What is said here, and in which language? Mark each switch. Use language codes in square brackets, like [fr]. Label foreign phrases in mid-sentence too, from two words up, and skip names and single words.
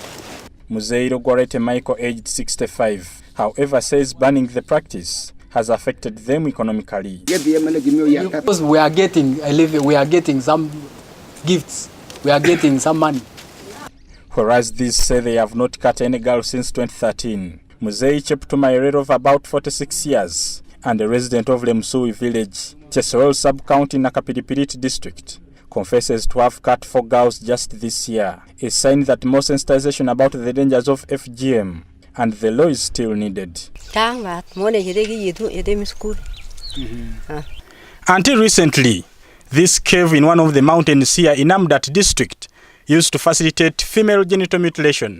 [en] Muzeiro Gorete Michael, aged 65, however, says banning the practice has affected them economically. Because we are getting a living, we are getting some gifts, we are getting some money. Whereas these say they have not cut any girl since 2013. Muzei Cheptumairero, of about 46 years and a resident of Lemsui village, Chesorol sub-county, Nakapiripirit district, confesses to have cut 4 girls just this year, a sign that more sensitization about the dangers of FGM and the law is still needed. Until recently, this cave in one of the mountains here in Amudat district used to facilitate female genital mutilation.